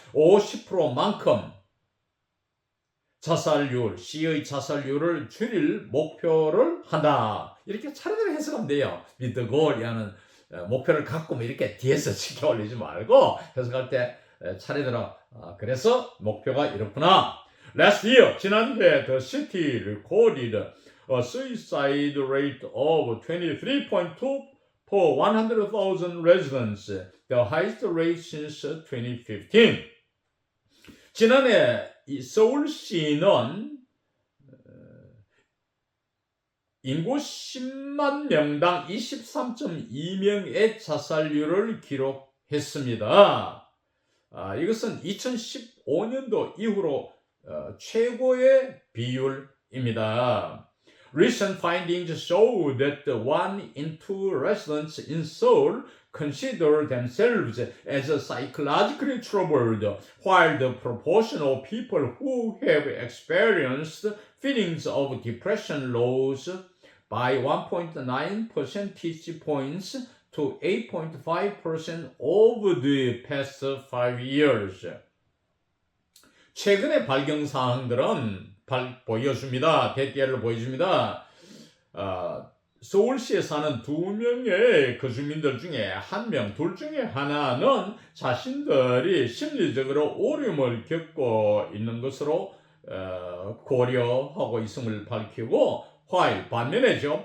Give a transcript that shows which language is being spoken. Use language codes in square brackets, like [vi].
[ko] 50%만큼 자살률, C의 자살률을 줄일 목표를 한다. 이렇게 차례대로 해석하면 돼요. [en] with the goal [ko] 이라는 목표를 갖고 이렇게 뒤에서 치켜 올리지 말고 해석할 때 차례대로 그래서 목표가 이렇구나. [en] Last year, [ko] 지난해 [en] the city recorded a suicide rate of 23.2 per 100,000 residents, the highest rate since 2015. [ko] 지난해 서울시는 인구 10만 명당 23.2명의 자살률을 기록했습니다. 이것은 2015년도 이후로 최고의 비율입니다. [en] Recent findings show that 1 in 2 residents in Seoul consider themselves as psychologically troubled, while the proportion of people who have experienced feelings of depression rose by 1.9 percentage points to 8.5% over the past 5 years. [ko] 최근의 발견 사항들은 보여줍니다. 대개를 보여줍니다. 서울시에 사는 2명의 거주민들 중에 1명, 둘 중에 하나는 자신들이 심리적으로 어려움을 겪고 있는 것으로 고려하고 있음을 밝히고, 반면에